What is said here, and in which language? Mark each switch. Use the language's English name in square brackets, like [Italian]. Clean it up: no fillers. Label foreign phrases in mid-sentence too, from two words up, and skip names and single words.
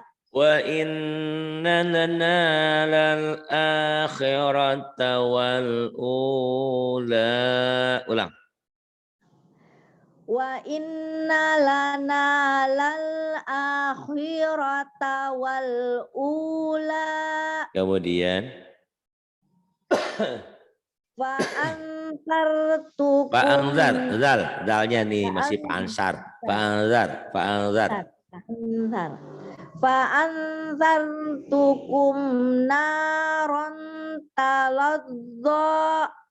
[Arabic] وإن لنا للآخرة والأولى. [Indonesian] Ulang. [Arabic] وإن لنا للآخرة والأولى. [Indonesian] Kemudian [Arabic] فأنذرتكم. [Indonesian] Pak Anzar, dalnya nih masih Pak Ansar. Pak Anzar. [Arabic] فأنذرتكم نارا تلظى.